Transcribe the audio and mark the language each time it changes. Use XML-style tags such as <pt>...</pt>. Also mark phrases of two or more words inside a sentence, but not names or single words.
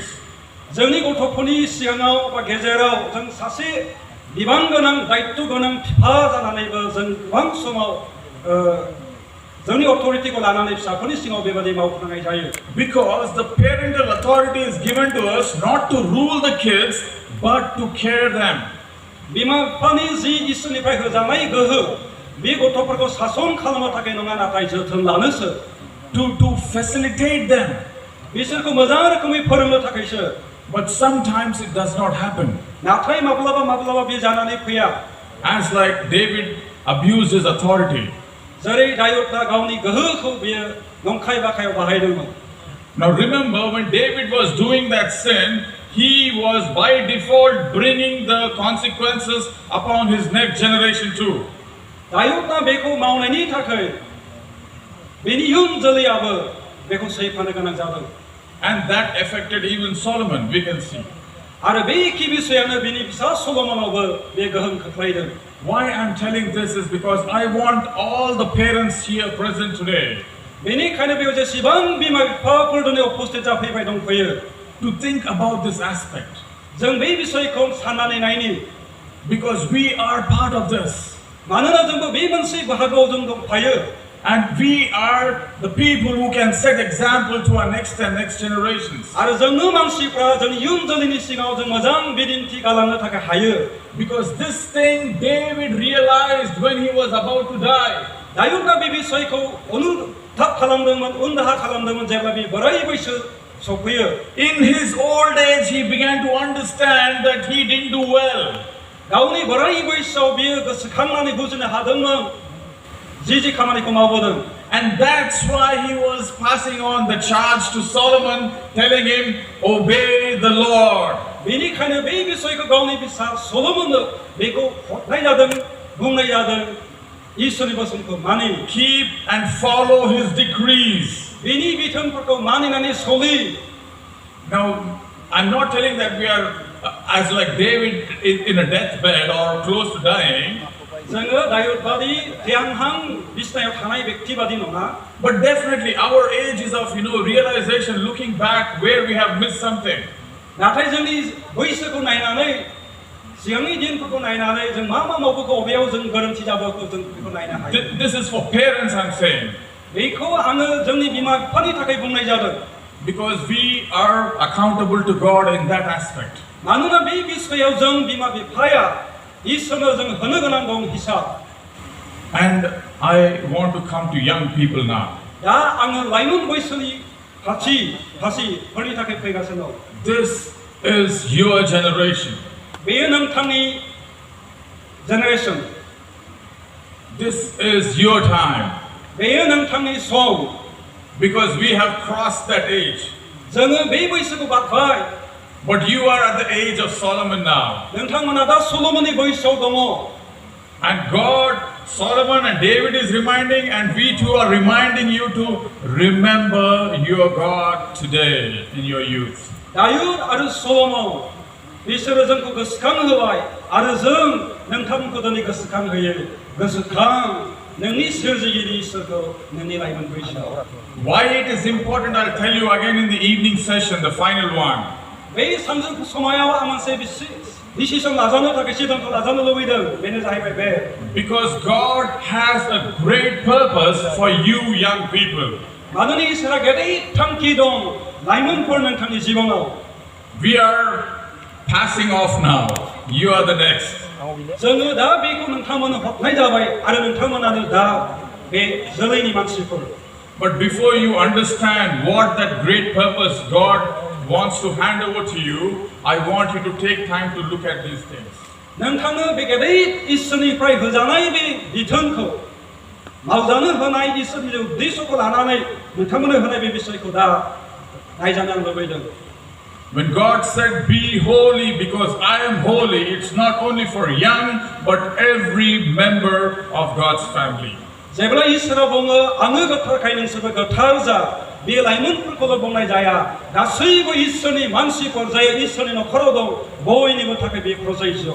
<brx>जोंनि गथ'फोरनि सिगाङाव बा गेजेराव जों सासे बिबान गोनां दायित्व गोनां बिफा जानानैबो जों गोबां समाव जोंनि अथरिटिखौ लानानै फिसाफोरनि सिगाङाव बेबायदि मावफुंनाय जायो</brx> <en>Because the parental authority is given to us not to rule the kids but to care them.</en> <brx>बिमा बिफानि जि इसोरनिफ्राय होजानाय गोहो बे गथ'फोरखौ सासन खालामनो थाखाय नङा नाथाय जोथोन लानोसो</brx> <en>To facilitate them.</en> <brx>बिसोरखौ मोजां रोखोमै फोरोंनो थाखायसो</brx> <en>But sometimes it does not happen.</en> <brx>नाथाय माब्लाबा बे जानानै फैया</brx> <en>As like David abused his authority.</en> <brx>जेरै दायुदआ गावनि गोहोखौ बियो नंखाय बाखायाव बाहायदोंमोन</brx> <en>Now remember when David was doing that sin, he was by default bringing the consequences upon his next generation too.</en> <brx>दायुदआ बेखौ मावनायनि थाखाय बेनि इयुन जोलैयाबो बेखौ सैफानो गोनां जादों</brx> <en>And that affected even Solomon, we can see.</en> <brx>आरो बे एखे बिषयानो बिनि फिसा सलोमनावबो बे गोहोम खोख्लैदों</brx> <en>Why I'm telling this is because I want all the parents here present today</en> <brx>बेनिखायनो बेयाव जेसेबां बिमा बिफाफोर दिनै उपस्थित जाफैबाय दंफैयो</brx> <en>to think about this aspect.</en> <brx>जों बे बिषयखौ साननानै नायनि</brx> <en>Because we are part of this.</en> <brx>मानोना जोंबो बे मोनसे बाहागोआव जों दंफायो</brx> <en>And we are the people who can set example to our next and next generations.</en> <brx>आरो जोंनो मानसिफ्रा जोंनि इयुन जोलैनि सिगाङाव जों मोजां बिदिन्थि गालांनो थाखाय हायो</brx> <en>Because this thing David realized when he was about to die.</en> <brx>दायुदआ बे बिषयखौ अनुधाब खालामदोंमोन उनदाहा खालामदोंमोन जेब्ला बे बोराय बैसो सफैयो</brx> <en>In his old age, he began to understand that he didn't do well.</en> <brx>गावनि बोराइ बैसोआव बियो गोसोखांनानै बुजिनो हादोंमोन जि खामानिखौ मावबोदों</brx> <en>And that's why he was passing on the charge to Solomon, telling him, obey the Lord.</en> <brx>बेनिखायनो बे बिसयखौ गावनि फिसा सलोमननो बेखौ हरनाय जादों बुंनाय जादों इसोरनि बोसोनखौ मानि</brx> <en>Keep and follow his decrees.</en> <brx>बेनि बिथोनफोरखौ मानिनानै सोलि</brx> <en>Now, I'm not telling that we are as like David in a deathbed or close to dying.</en> <brx>जोङो दायुदबादि थैहांहां बिसनायाव थानाय व्यक्ति बादि नङा</brx> <en>But definitely our age is of realization, looking back where we have missed something.</en> <brx>नाथाय जोंनि बैसोखौ नायनानै सिगांनि दिनफोरखौ नायनानै जों मा मावबोखौ अबेयाव जों गोरोन्थि जाबोखौ जों बेखौ नायनो हायो</brx> <en>This is for parents, I'm saying.</en> <brx>बेखौ आङो जोंनि बिमा बिफानि थाखाय बुंनाय जादों</brx> <en>Because we are accountable to God in that aspect.</en> <brx>मानोना बे बिसयाव जों बिमा बिफाया इसोरनो जों होनो गोनां दं हिसाब</brx> <en>And I want to come to young people now.</en> <brx>दा आङो लाइमोन बैसोनि फासिफोरनि थाखाय फैगासिनो दं</brx> <en>This is your generation.</en> <brx>बेयो नोंथांनि जेनेरेसन</brx> <en>This is your time.</en> <brx>बेयो नोंथांनि सम</brx> <en>Because we have crossed that age.</en> <brx>जोङो बे बैसोखौ बारबाय</brx> <en>But you are at the age of Solomon now.</en> <brx>नोंथांमोना दा सल'मननि बैसोआव दङ</brx> <en>And God, Solomon and David is reminding, and we too are reminding you to remember your God today in your youth.</en> <brx>दायुद आरो सल'मन बिसोरो जोंखौ गोसोखां होबाय आरो जों नोंथांमोनखौ दिनै गोसोखां होयो गोसोखां नोंनि सोरजिगिरि इसोरखौ नोंनि लाइमोन बैसोआव</brx> <en>Why it is important, I'll tell you again in the evening session, the final one.</en> <brx>बे सानजौफु समायाव आं मोनसे डिसिसन लाजानो थाखाय सिद्धान्त लाजानो लुबैदों बेनो जाहैबाय बे</brx> <en>Because God has a great purpose for you young people.</en> <brx>मानोना इसोरा गेदेर थांखि दं लाइमोनफोर नोंथांनि जिबनाव</brx> <en>We are passing off now. You are the next.</en> <brx>जोङो दा बेखौ नोंथांमोननो हरनाय जाबाय आरो नोंथांमोनानो दा बे जोलैनि मानसिफोर</brx> <en>But before you understand what that great purpose God wants to hand over to you, I want you to take time to look at these things.</en> <brx>नोंथांनो बे गेदेर इसोरनिफ्राय होजानाय बे बिथोनखौ मावजानो होनाय इसोरनि उद्देश्यखौ लानानै नोंथांमोननो होनाय बे बिषयखौ दा नायजानो आं लुबैदों</brx> <en>When God said, be holy because I am holy, it's not only for young, but every member of God's family.</en> <brx>जेब्ला इसोरा बुङो आङो गोथारखाय नोंसोरबो गोथार जा बे लाइमोनफोरखौल' बुंनाय जाया गासैबो इसोरनि मानसिफोर जाय इसोरनि नखराव दं बयनिबो थाखाय बे प्रयोज्य</brx>